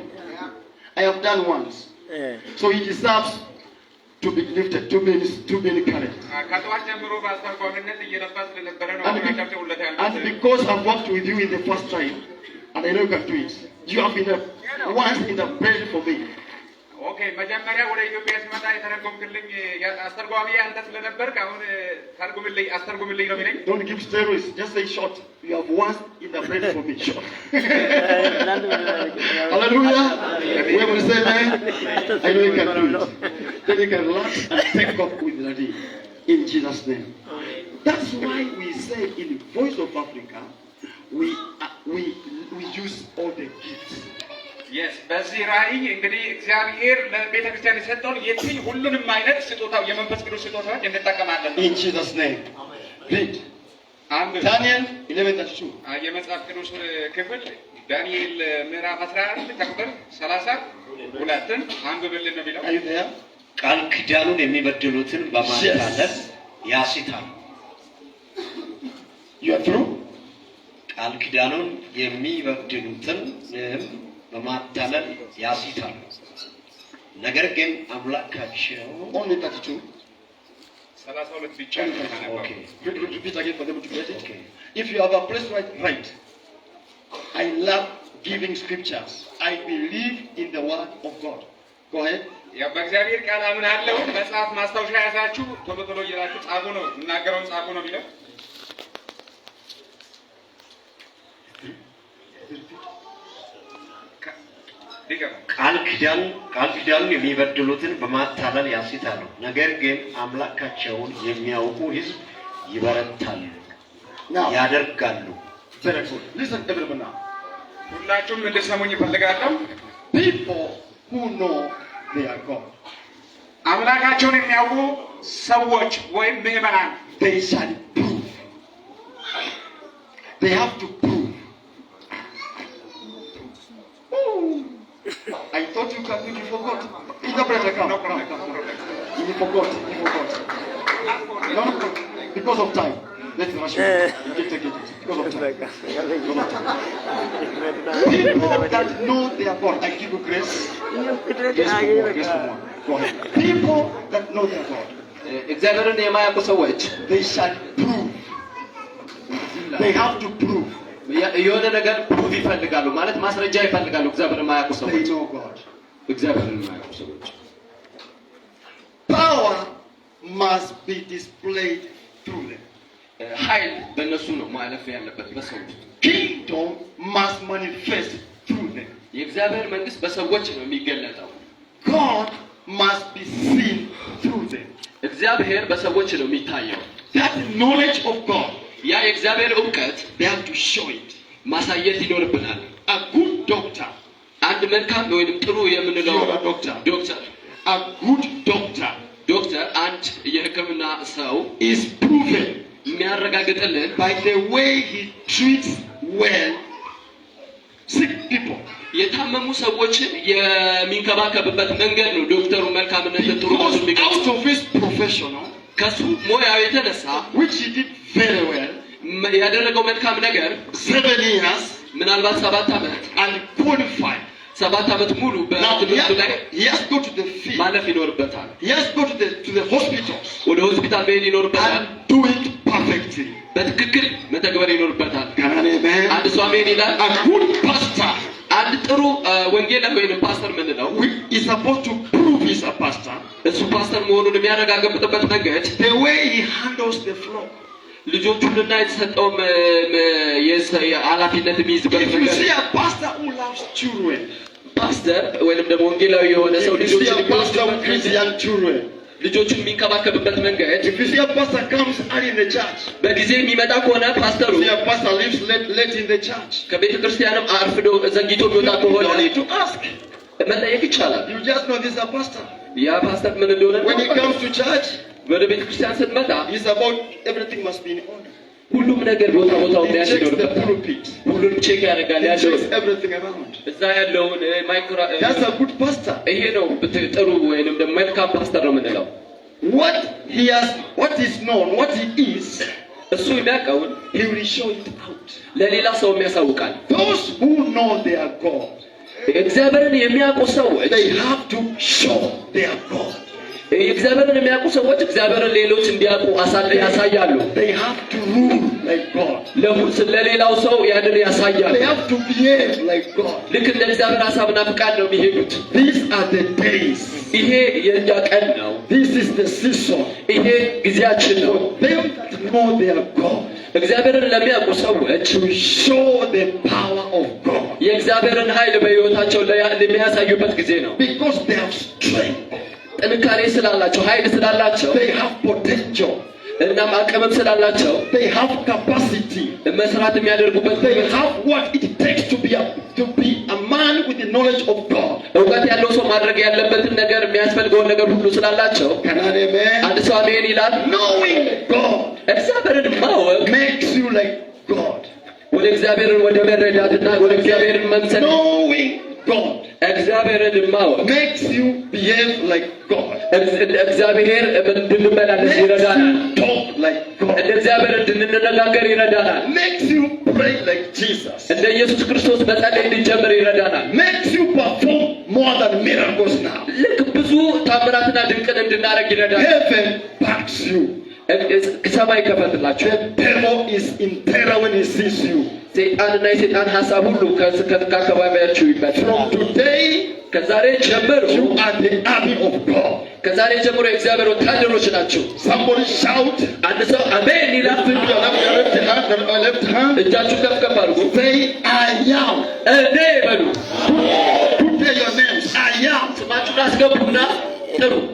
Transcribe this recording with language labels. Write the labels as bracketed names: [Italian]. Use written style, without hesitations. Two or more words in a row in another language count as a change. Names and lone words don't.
[English] I have done once. So he deserves to be lifted, to be encouraged. And because I've worked with you in the first time, and I know you can do it, you have been once in the bread for me. [Amharic] Okay, መጀመሪያ ወደ ኢትዮጵያ ስመጣ የተረጎምክልኝ አስተርጓሚ አንተ ስለነበርክ አሁን አስተርጉምልኝ ነው የሚለኝ። [English] Don't give stories, just say short. You have once in the bread for me, short. Hallelujah. We will say amen. I know you can do it. Then you can relax and take off with the day in Jesus' name. That's why we say in the Voice of Africa, we use all the gifts. Yes, [Amharic] በዚህ ራእይ እንግዲህ እግዚአብሔር ለቤተ ክርስቲያን የሰጠውን የትኝ ሁሉንም አይነት ስጦታው የመንፈስ ቅዱስ ስጦታዎች እንጠቀማለን። [English] In Jesus' name. Read. Daniel 11:32. [Amharic] የመጽሐፍ ቅዱስ ክፍል ዳንኤል ምዕራፍ 11 ከቁጥር 32 አንብብልን ነው የሚለው። [English] Are you there? [Amharic] ቃል ኪዳኑን የሚበድሉትን በማታለል ያሲታሉ። [English] You are through? [Amharic] ቃል ኪዳኑን የሚበድሉትን በማታለል ያሲታሉ። ነገር ግን አምላካቸው [English] Only 32. [Amharic] 32 ብቻ ነው። [English] Okay. Repeat again for them to get it. Okay. If you have a place right. I love giving scriptures. I believe in the word of God. Go ahead. [Amharic] ያው በእግዚአብሔር ቃል አምናለሁ። መጽሐፍ ማስታወሻ ያዛችሁ ቶሎ እያላችሁ ጻፉ ነው እናገረውን ጻፉ ነው የሚለው። ቃል ኪዳኑን የሚበድሉትን በማታለል ያሲታሉ። ነገር ግን አምላካቸውን የሚያውቁ ሕዝብ ይበረታሉ፣ ያደርጋሉ። [English] Listen everyone now. [Amharic] ሁላችሁም እንድትሰሙኝ እፈልጋለሁ። [English] People who know their God. [Amharic] አምላካቸውን የሚያውቁ ሰዎች ወይም ምዕመናን [English] They shall prove. They have to prove. I thought you forgot. Interpret account. You forgot. No, because of time. Let's rush it. Take it. Because of time. People that know their God. I give you grace. Grace for one. Go ahead. People that know their God. [Amharic] እግዚአብሔርን የማያውቁ ሰዎች [English] They shall prove. They have to prove. [Amharic] የሆነ ነገር ፕሩቭ ይፈልጋሉ ማለት ማስረጃ ይፈልጋሉ። እግዚአብሔርን የማያውቁ [English] They [Amharic] ሰዎች [English] know God. [Amharic] እግዚአብሔርን የማያውቁ ሰዎች [English] Power must be displayed through them. [Amharic] ኃይል በእነሱ ነው ማለፍ ያለበት በሰዎች። [English] Kingdom must manifest through them. [Amharic] የእግዚአብሔር መንግስት በሰዎች ነው የሚገለጠው። [English] God must be seen through them. [Amharic] እግዚአብሔር በሰዎች ነው የሚታየው። [English] That knowledge of God, [Amharic] ያ የእግዚአብሔር እውቀት [English] they have to show it. [Amharic] ማሳየት ይኖርብናል። [English] A good doctor, [Amharic] አንድ መልካም ወይንም ጥሩ የምንለው [English] You are a doctor. A good doctor [Amharic] አንድ የሕክምና ሰው [English] is proven [Amharic] የሚያረጋግጥልን [English] by the way he treats well sick people. [Amharic] የታመሙ ሰዎችን የሚንከባከብበት መንገድ ነው። ዶክተሩ መልካምነትን ጥሩ ነው [English] Because [Amharic] የሚገልጽ [English] out of his professional, [Amharic] ከሱ ሙያው የተነሳ [English] which he did very well, [Amharic] ያደረገው መልካም ነገር [English] 7 years [Amharic] ምናልባት 7 ዓመት [English] and qualified. [Amharic] 7 ዓመት ሙሉ [English] Now [Amharic] በትምህርቱ ላይ [English] he has to go to the field. [Amharic] ማለፍ ይኖርበታል። [English] He has to go to the hospitals [Amharic] ወደ ሆስፒታል መሄድ ይኖርበታል። [English] and do it perfectly. [Amharic] በትክክል መተግበር ይኖርበታል። [English] Can I amen? [Amharic] አንድ ሰው አሜን ይላል። [English] A good pastor [Amharic] አንድ ጥሩ ወንጌላዊ ወይም ፓስተር ምንለው [English] is supposed to prove he's a pastor. [Amharic] እሱ ፓስተር መሆኑን የሚያረጋግጥበት መንገድ [English] The way he handles the flock. [Amharic] ልጆቹንና የተሰጠው ኃላፊነት የሚይዝበት [English] If you [Amharic] መንገድ [English] see a pastor who loves children, [Amharic] ፓስተር ወይም ደግሞ ወንጌላዊ የሆነ ሰው [English] if you see [Amharic] ልጆቹን [English] a pastor who treats young children, [Amharic] ልጆቹን የሚንከባከብበት መንገድ [English] if you see a pastor comes early in the church, [Amharic] በጊዜ የሚመጣ ከሆነ ፓስተሩ [English] if you see a pastor lives late in the church, [Amharic] ከቤተ ክርስቲያንም አርፍዶ ዘግይቶ የሚወጣ [English] you [Amharic] ከሆነ [English] don't need to ask. [Amharic] መጠየቅ ይቻላል። [English] You just know this is a pastor. [Amharic] ያ ፓስተር ምን እንደሆነ [English] When he comes to church, [Amharic] ወደ ቤተ ክርስቲያን ስትመጣ [English] it's about everything must be in order. [Amharic] ሁሉም ነገር ቦታው [English] He [Amharic] መያዝ [English] checks the [Amharic] ይኖርበታል። [English] pulpit. [Amharic] ሁሉም ቼክ ያደርጋል። [English] He [Amharic] ያለው [English] checks everything around. [Amharic] እዛ ያለውን ማይክሮ [English] That's a good pastor. [Amharic] ይሄ ነው ጥሩ ወይንም ደግሞ መልካም ፓስተር ነው የምንለው። [English] What is known, what he is, [Amharic] እሱ የሚያውቀውን [English] he will show it out. [Amharic] ለሌላ ሰው የሚያሳውቃል። [English] Those who know their God, [Amharic] እግዚአብሔርን የሚያውቁ ሰዎች [English] they have to show their God. [Amharic] እግዚአብሔርን የሚያውቁ ሰዎች እግዚአብሔርን ሌሎች እንዲያውቁ ያሳያሉ። [English] They have to rule like God. [Amharic] ለሌላው ሰው ያንን ያሳያሉ። [English] They have to behave like God. [Amharic] ልክ እንደ እግዚአብሔር ሐሳብና ፍቃድ ነው የሚሄዱት። [English] These are the days. [Amharic] ይሄ የኛ ቀን ነው። [English] This is the season. [Amharic] ይሄ ጊዜያችን ነው። [English] Them that know their God, [Amharic] እግዚአብሔርን ለሚያውቁ ሰዎች [English] to show the power of God. [Amharic] የእግዚአብሔርን ኃይል በሕይወታቸው የሚያሳዩበት ጊዜ ነው። [English] Because they have strength. [Amharic] ጥንካሬ ስላላቸው ኃይል ስላላቸው [English] They have potential. [Amharic] እናም አቅምም ስላላቸው [English] They have capacity. [Amharic] መስራት የሚያደርጉበት [English] They have what it takes to be a man with the knowledge of God. [Amharic] እውቀት ያለው ሰው ማድረግ ያለበትን ነገር የሚያስፈልገውን ነገር ሁሉ ስላላቸው [English] Can I amen? [Amharic] አንድ ሰው አሜን ይላል። [English] Knowing God [Amharic] እግዚአብሔርን ማወቅ [English] makes you like God. [Amharic] ወደ እግዚአብሔርን ወደ መረዳትና ወደ እግዚአብሔርን መምሰል [English] Knowing God [Amharic] እግዚአብሔርን ማወቅ [English] makes you behave like God. [Amharic] እግዚአብሔር እንድንመላለስ ይረዳናል። [English] Talk like God. [Amharic] እንደ እግዚአብሔር እንድንነጋገር ይረዳናል። [English] Makes you pray like Jesus. [Amharic] እንደ ኢየሱስ ክርስቶስ መጸለይ እንድንጀምር ይረዳናል። [English] Makes you perform more than miracles now. [Amharic] ልክ ብዙ ታምራትና ድንቅን እንድናደርግ ይረዳናል። [English] Heaven backs you. [Amharic] ሰማይ ከፈትላችሁ። [English] The devil is in terror when he sees you. [Amharic] ሰይጣንና የሰይጣን ሐሳብ ሁሉ ከአካባቢያችሁ ይበታል። [English] From today, [Amharic] ከዛሬ ጀምሮ [English] you are the army of God. [Amharic] ከዛሬ ጀምሮ የእግዚአብሔር ወታደሮች ናችሁ። [English] Somebody shout. [Amharic] አንድ ሰው አሜን ይላል። [English] Lift your left hand. [Amharic] እጃችሁን ከፍ ከፍ አድርጉ። [English] Say, I am. [Amharic] እኔ በሉ። [English] Put there your names. I am. [Amharic] ስማችሁን አስገቡና ጥሩ።